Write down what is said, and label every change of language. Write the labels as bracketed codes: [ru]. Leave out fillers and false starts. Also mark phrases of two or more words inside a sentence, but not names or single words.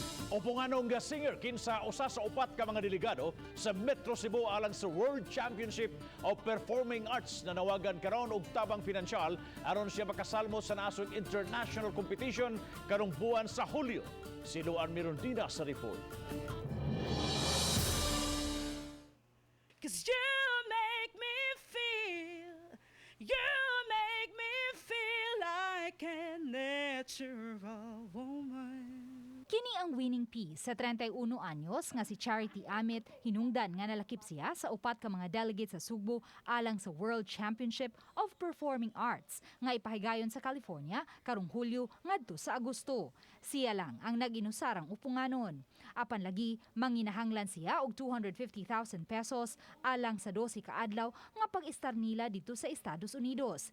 [ceb] Opunganong nga singer kinsa usa sa upat ka mga delegado sa Metro Cebu alang sa World Championship of Performing Arts na nawagan karon og tabang pinansyal aron siya makasalmo sa nasod [en] international competition [ceb] karong buwan sa Hulyo. Si Luan Mirondina sa report. [en] Cause you make me feel like a natural woman. [ceb] Kini ang [en] winning piece [ceb] sa 31 anyos nga si Charity Amit hinungdan nga nalakip siya sa upat ka mga delegates sa Sugbo alang sa World Championship of Performing Arts nga ipahigayon sa California karong Hulyo ngadto sa Agosto. Siya lang ang nag-inusarang upunganon. Apan lagi manginahanglan siya og 250,000 pesos alang sa 12 ka adlaw nga pag-istar nila dito sa Estados Unidos.